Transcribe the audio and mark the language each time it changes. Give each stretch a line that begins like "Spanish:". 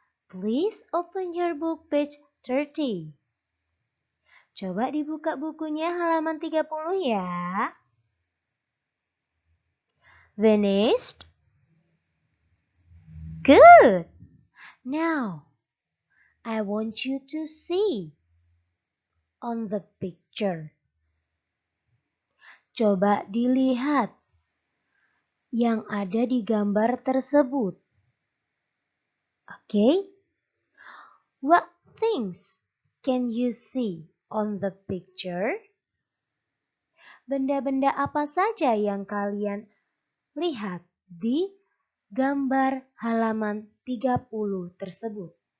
English: Please open your book page 30.
Indonesian: Coba dibuka bukunya halaman 30 ya.
English: Finished? Good. Now, I want you to see on the picture.
Indonesian: Coba dilihat yang ada di gambar tersebut.
English: Okay? What things can you see on the picture?
Indonesian: Benda-benda apa saja yang kalian lihat di gambar halaman 30 tersebut?